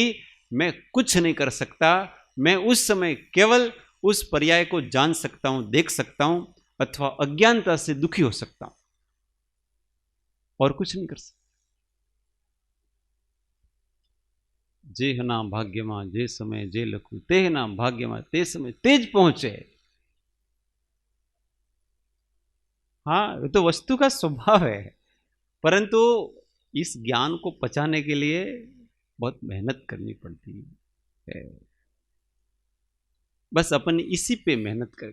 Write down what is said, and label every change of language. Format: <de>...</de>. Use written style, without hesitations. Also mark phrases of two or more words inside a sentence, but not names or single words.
<hi>मैं कुछ नहीं कर सकता, मैं उस समय केवल उस पर्याय को जान सकता हूं, देख सकता हूं, अथवा अज्ञानता से दुखी हो सकता हूं, और कुछ नहीं कर सकता।</hi> <gu>જે ના ભાગ્ય મેં જે સમય જે લખૂ, તે ના ભાગ્ય મેં તે સમય તેજ પહુંચે।</gu> <hi>हाँ, ये तो वस्तु का स्वभाव है, परंतु इस ज्ञान को पचाने के लिए बहुत मेहनत करनी पड़ती है। बस अपन इसी पे मेहनत करें।</hi>